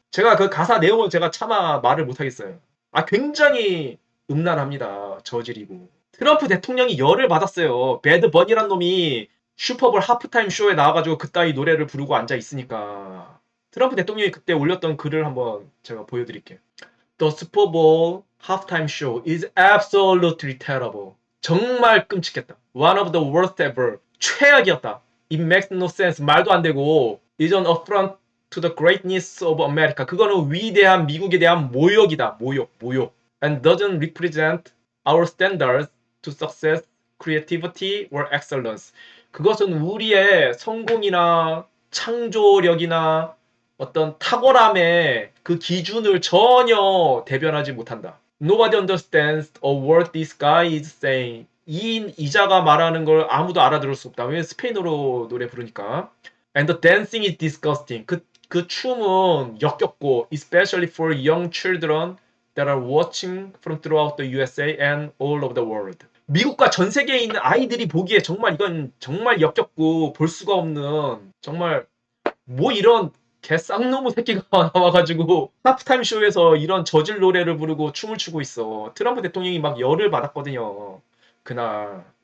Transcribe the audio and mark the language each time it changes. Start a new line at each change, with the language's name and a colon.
Korean: 제가 그 가사 내용을 제가 차마 말을 못하겠어요. 굉장히 음란합니다. 저질이고. 트럼프 대통령이 열을 받았어요. 배드 버니란 놈이 슈퍼볼 하프타임 쇼에 나와가지고 그따위 노래를 부르고 앉아 있으니까. 트럼프 대통령이 그때 올렸던 글을 한번 제가 보여드릴게요.
English: The Super Bowl halftime show is absolutely terrible.
Korean: 정말 끔찍했다.
English: One of the worst ever.
Korean: 최악이었다.
English: It makes no sense.
Korean: 말도 안 되고.
English: Is an affront to the greatness of America.
Korean: 그거는 위대한 미국에 대한 모욕이다. 모욕.
English: And doesn't represent our standards to success, creativity, or excellence.
Korean: 그것은 우리의 성공이나 창조력이나 어떤 탁월함의 그 기준을 전혀 대변하지 못한다.
English: Nobody understands a word this guy is saying.
Korean: 이자가 말하는 걸 아무도 알아들을 수 없다. 왜냐면 스페인어로 노래 부르니까.
English: And the dancing is disgusting.
Korean: 그 춤은 역겹고,
English: especially for young children that are watching from throughout the USA and all over the world.
Korean: 미국과 전 세계에 있는 아이들이 보기에 정말 이건 정말 역겹고 볼 수가 없는 정말 뭐 이런 개쌍놈의 새끼가 나와가지고 하프타임 쇼에서 이런 저질 노래를 부르고 춤을 추고 있어. 트럼프 대통령이 막 열을 받았거든요. 그날.